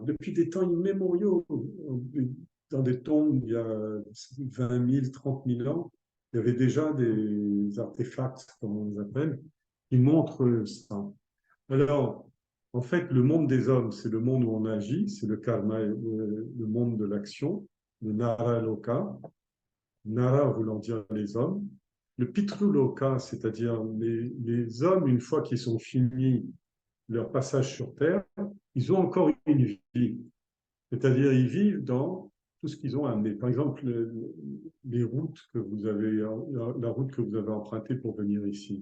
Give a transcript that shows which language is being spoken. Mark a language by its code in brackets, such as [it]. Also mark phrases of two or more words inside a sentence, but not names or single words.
[fr] Depuis des temps immémoriaux, dans des tombes il y a 20 000, 30 000 ans, il y avait déjà des artefacts, comme on les appelle, qui montrent ça. Alors, en fait, le monde des hommes, c'est le monde où on agit, c'est le karma, le monde de l'action, le [sa] नर लोक, [fr] nara voulant dire les hommes. Le pitruloka, c'est-à-dire les hommes, une fois qu'ils sont finis leur passage sur Terre, ils ont encore une vie. C'est-à-dire, ils vivent dans tout ce qu'ils ont amené. Par exemple, les routes que vous avez, la route que vous avez empruntée pour venir ici.